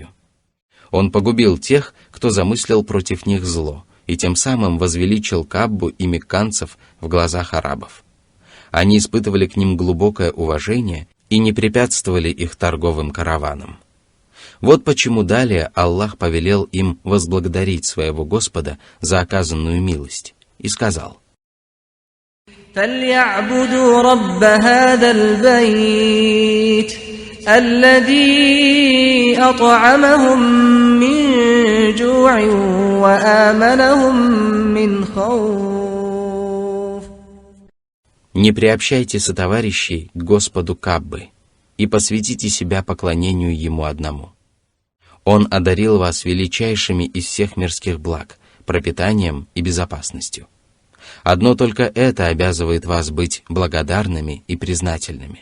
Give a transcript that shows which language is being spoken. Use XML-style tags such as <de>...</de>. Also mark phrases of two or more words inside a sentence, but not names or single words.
<ru>Он погубил тех, кто замыслил против них зло, и тем самым возвеличил Каббу и мекканцев в глазах арабов. Они испытывали к ним глубокое уважение и не препятствовали их торговым караванам. Вот почему далее Аллах повелел им возблагодарить своего Господа за оказанную милость и сказал:</ru> <ar>فليعبدوا رب هذا البيت الذي أطعمهم من جوع وآمنهم من خوف.</ar> <ru>Не приобщайте сотоварищей к Господу Каббы и посвятите себя поклонению Ему одному. Он одарил вас величайшими из всех мирских благ, пропитанием и безопасностью. Одно только это обязывает вас быть благодарными и признательными.</ru>